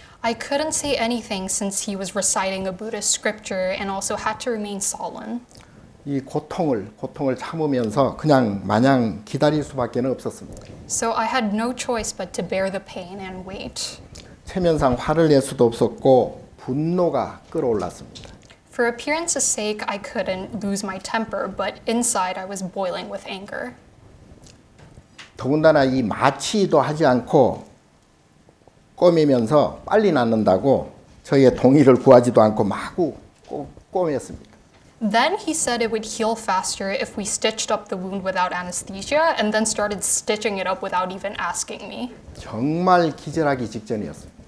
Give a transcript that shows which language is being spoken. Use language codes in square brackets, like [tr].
[en] I couldn't say anything since he was reciting a Buddhist scripture and also had to remain solemn. [ko] 이 고통을 참으면서 그냥 마냥 기다릴 수밖에 없었습니다. [en] So I had no choice but to bear the pain and wait. [ko] 체면상 화를 낼 수도 없었고 분노가 끌어올랐습니다. [en] For appearance's sake, I couldn't lose my temper, but inside I was boiling with anger. [ko] 더군다나 이 마취도 하지 않고 꿰매면서 빨리 낫는다고 저희의 동의를 구하지도 않고 마구 꿰맸습니다. [en] Then he said it would heal faster if we stitched up the wound without anesthesia and then started stitching it up without even asking me. [ko] 정말 기절하기 직전이었습니다.